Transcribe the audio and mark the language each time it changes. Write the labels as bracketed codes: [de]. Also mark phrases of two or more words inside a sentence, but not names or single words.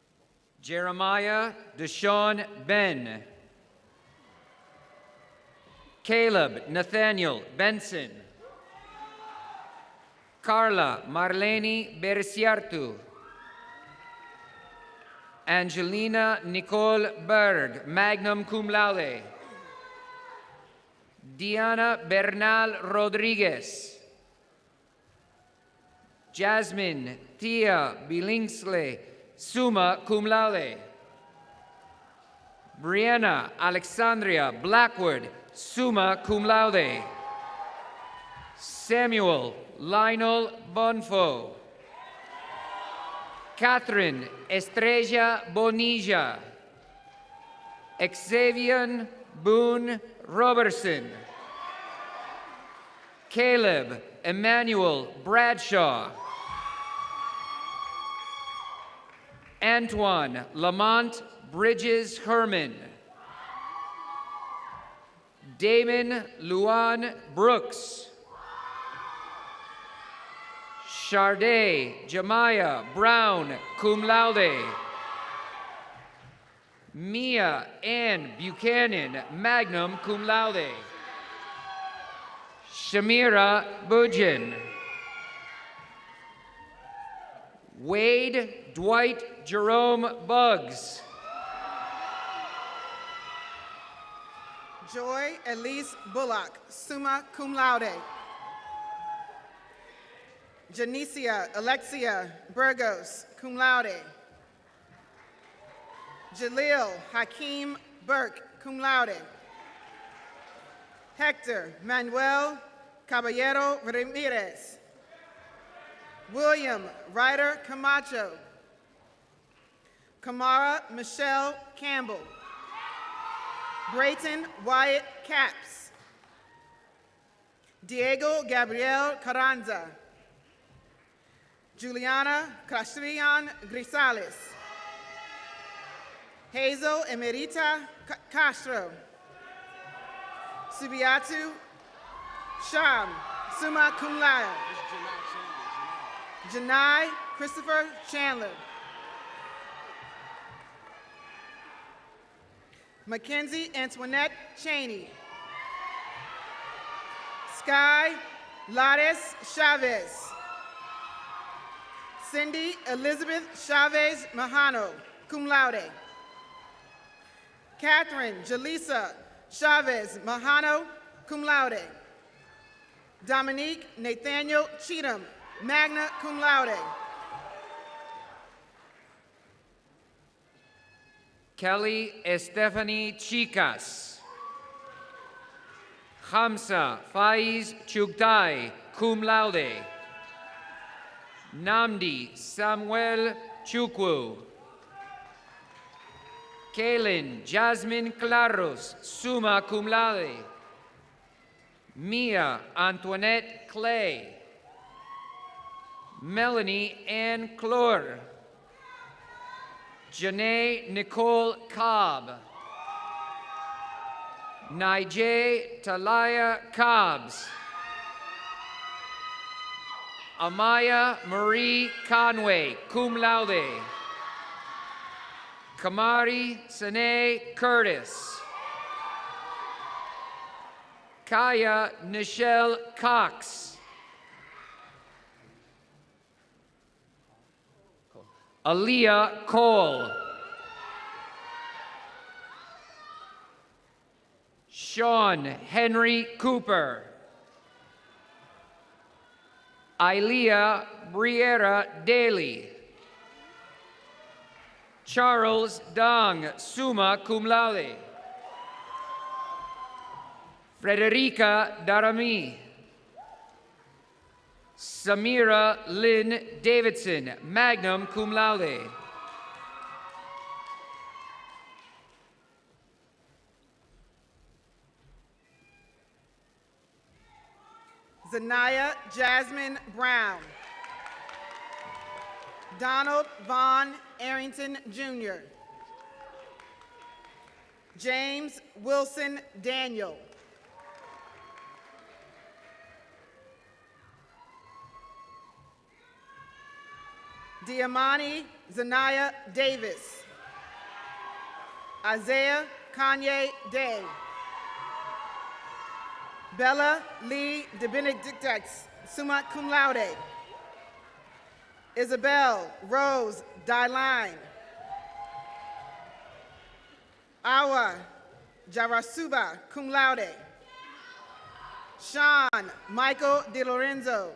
[en] Jeremiah Deshaun Ben. Caleb Nathaniel Benson. Carla Marlene Berciartu. Angelina Nicole Berg, [la] magna cum laude. [en] Diana Bernal Rodriguez. Jasmine Tia Billingsley, [la] summa cum laude. [en] Brianna Alexandria Blackwood, [la] summa cum laude. [en] Samuel Lionel Bonfo. Catherine Estrella Bonilla. Xavier Boone Robertson. Caleb Emmanuel Bradshaw. Antoine Lamont Bridges Herman. Damon Luan Brooks. Sharday Jemiah Brown, [la] cum laude. [en] Mia Ann Buchanan, [la] magna cum laude. [en] Shamira Bujin. Wade Dwight Jerome Buggs. Joy Elise Bullock, [la] summa cum laude. [en] Janicia Alexia Burgos, [la] cum laude. [en] Jalil Hakeem Burke, [la] cum laude. [en] Hector Manuel Caballero Ramirez. William Ryder Camacho. Kamara Michelle Campbell. Brayton Wyatt Capps. Diego Gabriel Carranza. Juliana Castrian Grisales. Hazel Emerita Castro. Subiatu Sham, [la] summa cum laude. [en] Janai Christopher Chandler. Mackenzie Antoinette Cheney. Sky Lades Chavez. Cindy Elizabeth Chavez Mahano, [la] cum laude. [en] Catherine Jaleesa Chavez Mahano, [la] cum laude. [en] Dominique Nathaniel Cheatham, [la] magna cum laude. [en] Kelly Estefany Chicas. Hamza Faiz Chugtai, [la] cum laude. [en] Namdi Samuel Chukwu. Kaylin Jasmine Claros, [la] summa cum laude. [en] Mia Antoinette Clay. Melanie Ann Clore. Janae Nicole Cobb. Nijay Talaya Cobbs. Amaya Marie Conway, [la] cum laude. [en] Kamari Sine Curtis. Kaya Nichelle Cox. Aaliyah Cole. Sean Henry Cooper. Ilea Briera Daly. Charles Dong, [la] summa cum laude. [en] Frederica Darami. Samira Lynn Davidson, [la] magna cum laude. [en] Zanaya Jasmine Brown. Donald Vaughn Arrington Jr. James Wilson Daniel. Diamani Zanaya Davis. Isaiah Kanye Day. Bella Lee de Benedictis, [la] summa cum laude. [en] Isabel Rose Dyline. Awa Jarasuba, [la] cum laude. [en] Sean Michael De Lorenzo.